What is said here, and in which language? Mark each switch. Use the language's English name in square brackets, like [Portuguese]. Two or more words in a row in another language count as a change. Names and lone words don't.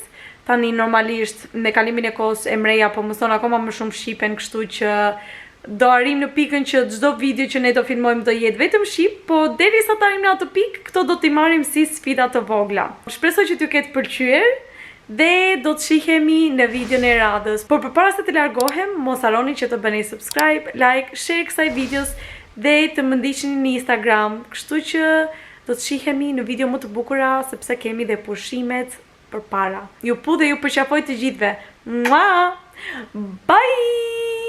[Albanian] Tani normalisht me kalimin e kohës Emreja po mëson akoma më shumë shqipen, kështu që do arrim në pikën që çdo video që ne do filmojmë do jetë vetëm shqip, po derisa të arrim në atë pikë, këto do t'i marrim si sfida të vogla. Shpresoj që t'ju ketë pëlqyer dhe do të shihemi në videon e radhës. Por përpara se të largohem, mos harroni që të bëni [English] subscribe, like, share [Albanian] kësaj videos dhe të më ndiqni në Instagram. Kështu që do të shihemi në video më të bukura sepse kemi dhe pushimet përpara. Ju pu dhe ju përqafoj të gjithëve. Mua! Bye!